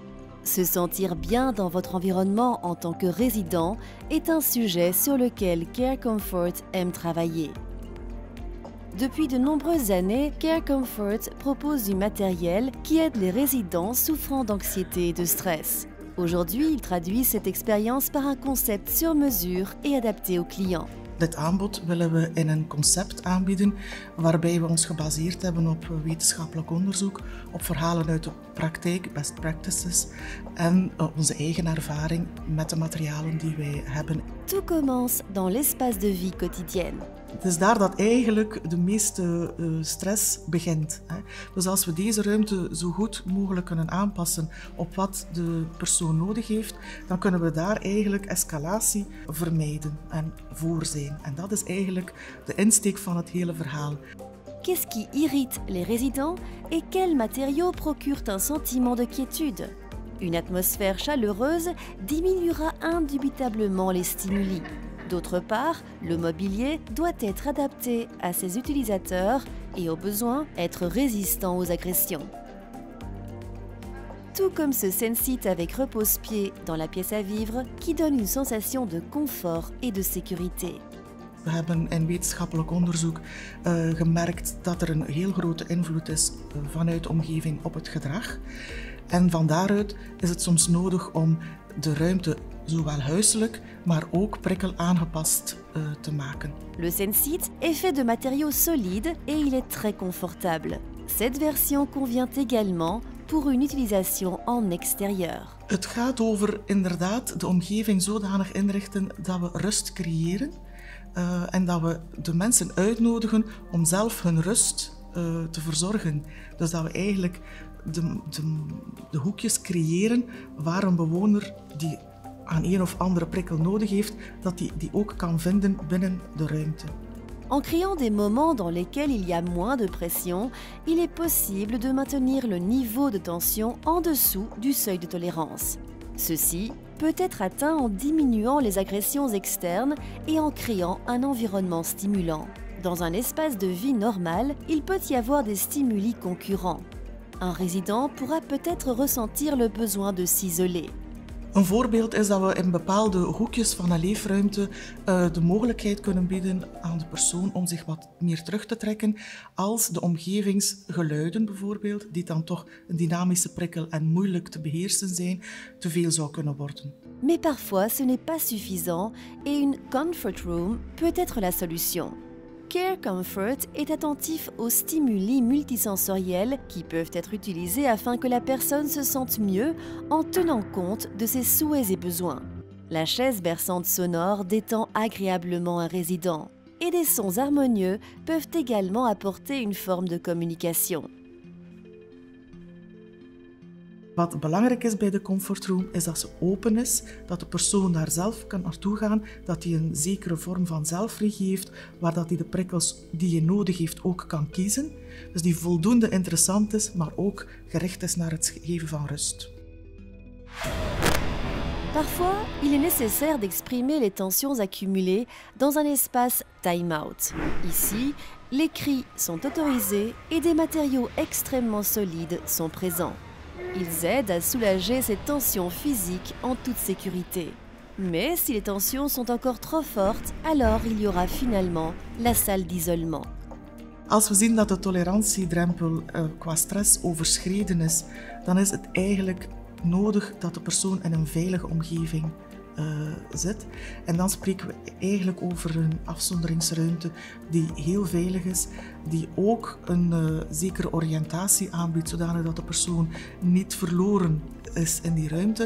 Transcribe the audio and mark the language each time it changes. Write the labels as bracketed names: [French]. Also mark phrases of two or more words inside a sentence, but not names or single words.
[French] Se sentir bien dans votre environnement en tant que résident est un sujet sur lequel Care Comfort aime travailler. Depuis de nombreuses années, Care Comfort propose du matériel qui aide les résidents souffrant d'anxiété et de stress. Aujourd'hui, il traduit cette expérience par un concept sur mesure et adapté aux clients. [Dutch] Dit aanbod willen we in een concept aanbieden waarbij we ons gebaseerd hebben op wetenschappelijk onderzoek, op verhalen uit de praktijk, [English] best practices [Dutch] en onze eigen ervaring met de materialen die wij hebben. [French] Tout commence dans l'espace de vie quotidienne. [Dutch] Het is daar dat eigenlijk de meeste stress begint. Dus als we deze ruimte zo goed mogelijk kunnen aanpassen op wat de persoon nodig heeft, dan kunnen we daar eigenlijk escalatie vermijden en voor zijn. En dat is eigenlijk de insteek van het hele verhaal. [French] Qu'est-ce qui irrite les résidents et quels matériaux procurent un sentiment de quiétude? Une atmosphère chaleureuse diminuera indubitablement les stimuli. D'autre part, le mobilier doit être adapté à ses utilisateurs et au besoin être résistant aux agressions. Tout comme ce Sensit avec repose-pied dans la pièce à vivre qui donne une sensation de confort et de sécurité. [Dutch] We hebben in wetenschappelijk onderzoek gemerkt dat er een heel grote invloed is vanuit de omgeving op het gedrag. En van daaruit is het soms nodig om de ruimte zowel huiselijk, maar ook prikkelaangepast te maken. [French] Le Sensit est fait de matériaux solides et il est très confortable. Cette version convient également pour une utilisation en extérieur. [Dutch] Het gaat over inderdaad de omgeving zodanig inrichten dat we rust creëren en dat we de mensen uitnodigen om zelf hun rust te verzorgen. Dus dat we eigenlijk de hoekjes creëren waar een bewoner die aan een of andere prikkel nodig heeft, dat die ook kan vinden binnen de ruimte. [French] En créant des moments dans lesquels il y a moins de pression, il est possible de maintenir le niveau de tension en dessous du seuil de tolérance. Ceci peut être atteint en diminuant les agressions externes et en créant un environnement stimulant. Dans un espace de vie normal, il peut y avoir des stimuli concurrents. Un résident pourra peut-être ressentir le besoin de s'isoler. [Dutch] Een voorbeeld is dat we in bepaalde hoekjes van een leefruimte de mogelijkheid kunnen bieden aan de persoon om zich wat meer terug te trekken als de omgevingsgeluiden bijvoorbeeld, die dan toch een dynamische prikkel en moeilijk te beheersen zijn, te veel zou kunnen worden. [French] Mais parfois ce n'est pas suffisant et une [English] comfort room [French] peut être la solution. Care Comfort est attentif aux stimuli multisensoriels qui peuvent être utilisés afin que la personne se sente mieux en tenant compte de ses souhaits et besoins. La chaise berçante sonore détend agréablement un résident et des sons harmonieux peuvent également apporter une forme de communication. [Dutch] Wat belangrijk is bij de comfortroom is dat ze open is, dat de persoon daar zelf kan naartoe gaan, dat hij een zekere vorm van zelfregie heeft, waar dat hij de prikkels die je nodig heeft ook kan kiezen. Dus die voldoende interessant is, maar ook gericht is naar het geven van rust. [French] Parfois, il est nécessaire d'exprimer les tensions accumulées dans un espace time-out. Ici, les cris sont autorisés et des matériaux extrêmement solides sont présents. Ils aident à soulager ces tensions physiques en toute sécurité. Mais si les tensions sont encore trop fortes, alors il y aura finalement la salle d'isolement. [Dutch] Als we zien dat de tolerantiedrempel qua stress overschreden is, dan is het eigenlijk nodig dat de persoon in een veilige omgeving zit. En dan spreken we eigenlijk over een afzonderingsruimte die heel veilig is, die ook een zekere oriëntatie aanbiedt, zodanig dat de persoon niet verloren is in die ruimte.